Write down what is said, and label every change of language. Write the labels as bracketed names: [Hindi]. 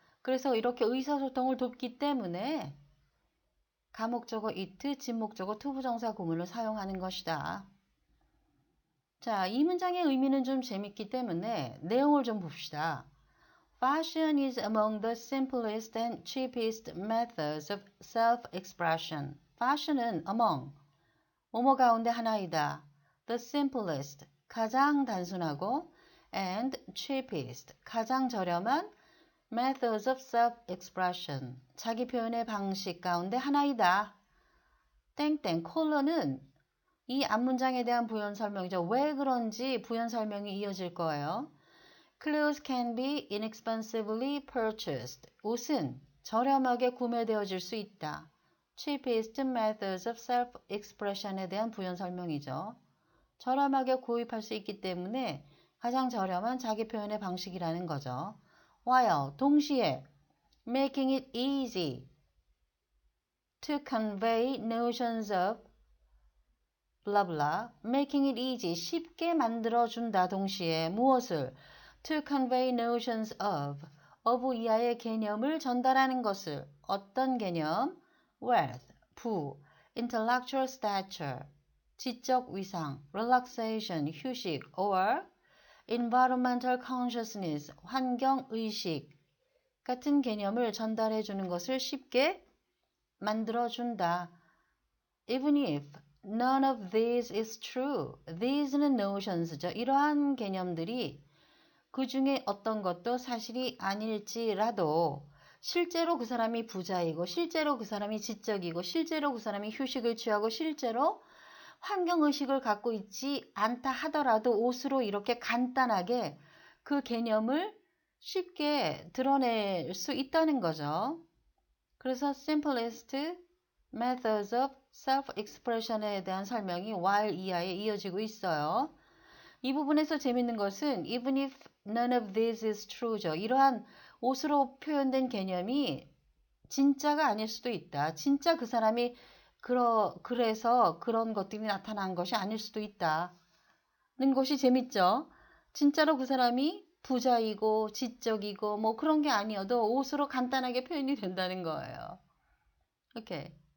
[Korean] 그래서 이렇게 의사소통을 돕기 때문에 가목적어 it, 진목적어 투부정사 구문을 사용하는 것이다. 자, 이 문장의 의미는 좀 재밌기 때문에 내용을 좀 봅시다. [English] Fashion is among the simplest and cheapest methods of self-expression. [Korean] Fashion은 [English] among, [Korean] 뭐뭐 가운데 하나이다. [English] The simplest, [Korean] 가장 단순하고 [English] and cheapest, [Korean] 가장 저렴한 [English] methods of self-expression, [Korean] 자기 표현의 방식 가운데 하나이다. 땡땡 콜론은 이 앞문장에 대한 부연 설명이죠. 왜 그런지 부연 설명이 이어질 거예요. [English] Clothes can be inexpensively purchased. [Korean] 옷은 저렴하게 구매되어질 수 있다. [English] Cheapest methods of self-expression [Korean] 에 대한 부연 설명이죠. 저렴하게 구입할 수 있기 때문에 가장 저렴한 자기 표현의 방식이라는 거죠. [English] While [Korean] 동시에 [English] making it easy to convey notions of blah blah, making it easy [Korean] 쉽게 만들어준다 동시에 무엇을 [English] to convey notions of [Korean] 이하의 개념을 전달하는 것을 어떤 개념? [English] wealth, [Korean] 부, [English] intellectual stature, [Korean] 지적 위상, [English] relaxation, [Korean] 휴식, [English] or environmental consciousness, [Korean] 환경의식 같은 개념을 전달해 주는 것을 쉽게 만들어준다. [English] Even if none of this is true. [Korean] These는 notions죠. 이러한 개념들이 그 중에 어떤 것도 사실이 아닐지라도 실제로 그 사람이 부자이고 실제로 그 사람이 지적이고 실제로 그 사람이 휴식을 취하고 실제로 환경의식을 갖고 있지 않다 하더라도 옷으로 이렇게 간단하게 그 개념을 쉽게 드러낼 수 있다는 거죠. 그래서 [English] simplest methods of self-expression [Korean] 에 대한 설명이 while 이하에 이어지고 있어요. 이 부분에서 재밌는 것은 [English] even if none of this is true [Korean] 죠. 이러한 옷으로 표현된 개념이 진짜가 아닐 수도 있다. 진짜 그 사람이 그래서 그런 것들이 나타난 것이 아닐 수도 있다는 것이 재밌죠. 진짜로 그 사람이 부자이고 지적이고 뭐 그런 게 아니어도 옷으로 간단하게 표현이 된다는 거예요. 오케이.